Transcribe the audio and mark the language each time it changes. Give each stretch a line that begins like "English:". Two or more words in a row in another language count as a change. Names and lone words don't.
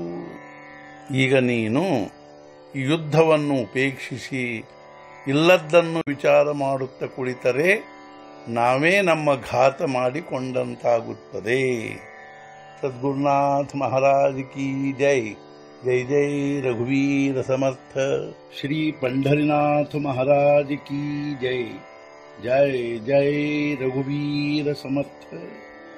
Kannada: ಈಗ ನೀನು ಈ ಯುದ್ಧವನ್ನು ಉಪೇಕ್ಷಿಸಿ ಇಲ್ಲದ್ದನ್ನು ವಿಚಾರ ಮಾಡುತ್ತ ಕುಳಿತರೆ ನಾವೇ ನಮ್ಮ ಘಾತ ಮಾಡಿಕೊಂಡಂತಾಗುತ್ತದೆ.
Hindi: सद्गुरुनाथ महाराज की जय.
Marathi: जय जय रघुवीर समर्थ. श्री
Hindi: पंढरीनाथ महाराज की जय.
Marathi: जय जय रघुवीर समर्थ.